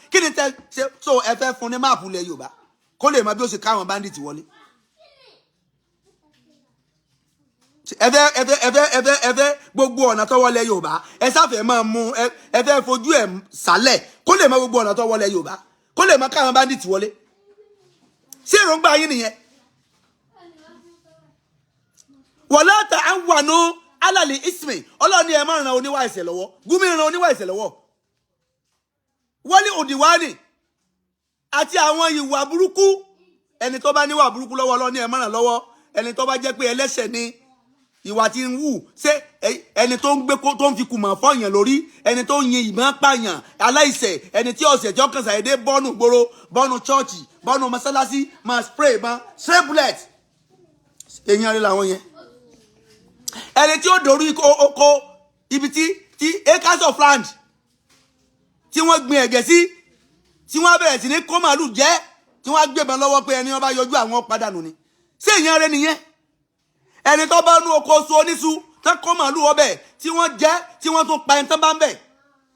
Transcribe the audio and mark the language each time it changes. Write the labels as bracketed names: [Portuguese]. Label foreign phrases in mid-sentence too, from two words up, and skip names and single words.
[Yoruba] Kí ni tẹ́ ṣe so ẹ fẹ́ fún ní máàpù ilẹ̀ Yorùbá kó lè mọ bí ó ṣe káwọn bandit wọlé? Ẹ fẹ́ gbogbo ọ̀nà tó wọlé Yorùbá. Ẹ sáfẹ́ máa mú ẹ fẹ́ fojú ẹ̀ sálẹ̀ kó lè mọ gbogbo ọ̀nà tó wọlé Yorùbá kó lè mọ káwọn bandit wọlé. Ṣé èròǹgbà yín nìyẹn? [Arabic] ولا تعاونوا على الإثم. [Yoruba] Ọlọ́run ni ẹ má ràn oníwà ẹ̀ṣẹ̀ lọ́wọ́. Gumi ràn oníwà ẹ̀ṣẹ̀ lọ́wọ́. Wali udiwani àti àwọn ìwà burúkú. Ẹni tó bá níwà burúkú lọ́wọ́ Ọlọ́run ni ẹ má ràn lọ́wọ́. Ẹni tó bá jẹ́ pé ẹlẹ́ṣẹ̀ ni ìwà tí ń wù. Ṣé ẹni tó ń gbé tó ń fi kùmọ̀ fọ́yàn lórí, ẹni tó ń yin ìbọn pààyàn, aláìṣẹ̀, ẹni tí ọ̀sẹ̀ tí ọkàn ṣàyẹ̀dé bọ́ọ̀nù gbòòrò, bọ́ọ̀nù chọ́ọ̀chì, bọ́ọ̀nù mọ́sálásí, máa spray ìbọn, [English] spray bullet. [Yoruba] Èèyàn rẹ̀ làwọn yẹn. Ẹni tí ó dorí oko ibi tí [English] acres of land [Yoruba] tí wọ́n gbin ẹ̀gẹ́ sí tí wọ́n bẹ̀rẹ̀ sí ní kó màálù jẹ tí wọ́n gbébọn lọ́wọ́ pé ẹni wọ́n bá yọjú àwọn padànù ni. Ṣé èèyàn rẹ̀ nìyẹn? Ẹni tó bá nú oko so oníṣu tán kó màálù ọbẹ̀ tí wọ́n jẹ tí wọ́n tún pa ẹni tán bá ń bẹ̀.